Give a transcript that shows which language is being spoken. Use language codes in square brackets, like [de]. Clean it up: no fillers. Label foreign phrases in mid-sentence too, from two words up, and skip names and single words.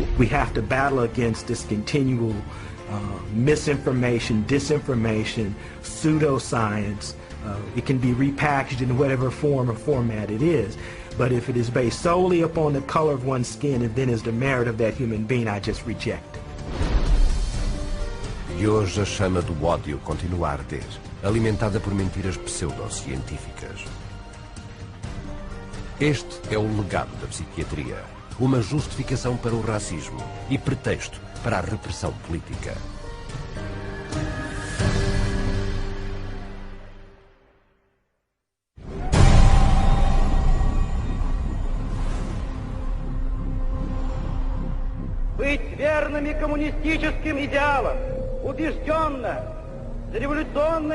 [en] We have to battle against this continual misinformation, disinformation, pseudoscience. It can be repackaged in whatever form or format it is. But if it is based solely upon the color of one's skin and then is the merit of that human being, I just reject it. [pt] E hoje a chama do ódio continua a arder, alimentada por mentiras pseudocientíficas. Este é o legado da psiquiatria, uma justificação para o racismo e pretexto para a repressão política. [ru] Быть верными коммунистическим идеалам, убежденно, с революционной